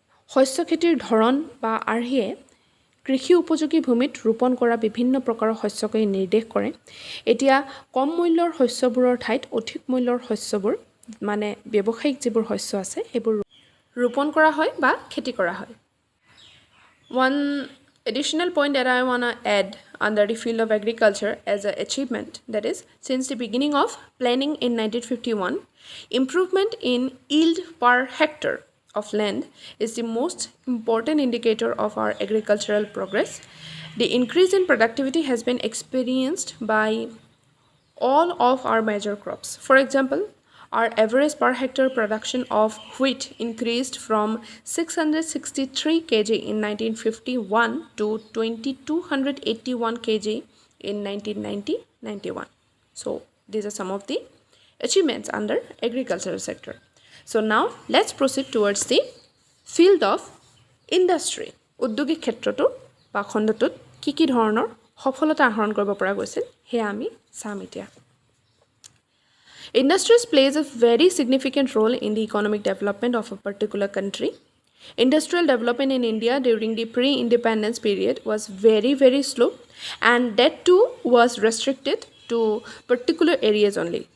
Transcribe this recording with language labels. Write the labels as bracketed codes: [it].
[as] শস্য খেতিৰ ধৰণ বা আৰ্হিয়ে কৃষি উপযোগী ভূমিত ৰোপণ কৰা বিভিন্ন প্ৰকাৰৰ শস্যকে নিৰ্দেশ কৰে। এতিয়া কম মূল্যৰ শস্যবোৰৰ ঠাইত অধিক মূল্যৰ শস্যবোৰ মানে ব্যৱসায়িক যিবোৰ শস্য আছে সেইবোৰ ৰোপণ কৰা হয় বা খেতি কৰা হয়। [en] One additional point that I want to add under the field of agriculture as an achievement, that is, since the beginning of planning in 1951, improvement in yield per hectare of land is the most important indicator of our agricultural progress. The increase in productivity has been experienced by all of our major crops. For example, our average per hectare production of wheat increased from 663 kg in 1951 to 2281 kg in 1990-91. So these are some of the achievements under agricultural sector. So now let's proceed towards the field of industry. [as] উদ্যোগিক ক্ষেত্ৰটো বা খণ্ডটোত কি ধৰণৰ সফলতা আহৰণ কৰিব পৰা গৈছিল সেয়া আমি চাম এতিয়া। [en] Industries plays a very significant role in the economic development of a particular country. Industrial development in India during the pre-independence period was very slow, and that too was restricted to particular areas only.